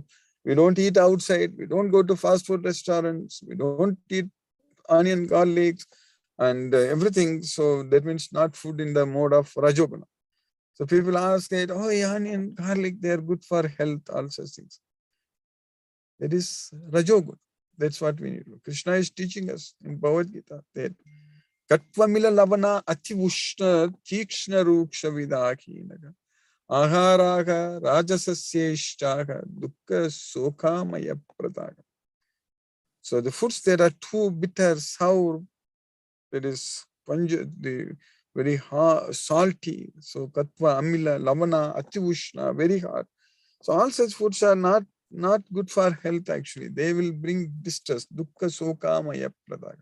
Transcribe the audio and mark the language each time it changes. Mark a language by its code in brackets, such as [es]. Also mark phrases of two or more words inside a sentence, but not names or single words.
[en] We don't eat outside, we don't go to fast food restaurants, we don't eat onion garlics, and everything. So that means not food in the mode of Rajoguna. So people ask that, oh, onion, garlic, they are good for health, all such things. That is Rajoguna. That's what we need. Krishna is teaching us in Bhagavad Gita that [sa] कट्वम्ल लवण अति उष्ण तीक्ष्ण रूक्ष विदाहि आहारा राजसस्येष्टा दुःख शोकामय प्रदा. [en] So the foods that are too bitter, sour, that is the very hard, salty. [sa] So कटु, अम्ल, लवण, अति उष्ण, [en] very hard. So all such foods are not good for health actually. They will bring distress, [sa] दुःख, शोक, मय, प्रदा.